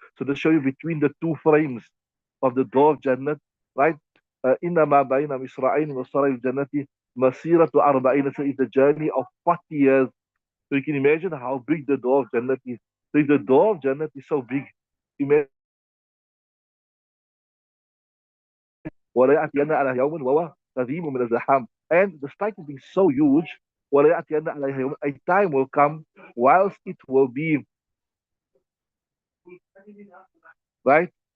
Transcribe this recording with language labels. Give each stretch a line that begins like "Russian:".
English: So they show you between the two frames of the door of Jannah, right?
Arabic: إِنَّمَا بَيْنَ مِصْرَعَيْنِ مَصَارِ الْجَنَّةِ مَسِيرَةُ أَرْبَعِينَ.
English: So it's a journey of 40 years. So you can imagine how big the door of Jannah is. So if the door of Jannah is so big, imagine
Arabic: ولا يأتين على يوم وهو كظيم من الزحام.
English: And despite it being so huge,
Arabic: ولا يأتين على يوم,
English: a time will come whilst it will be, right?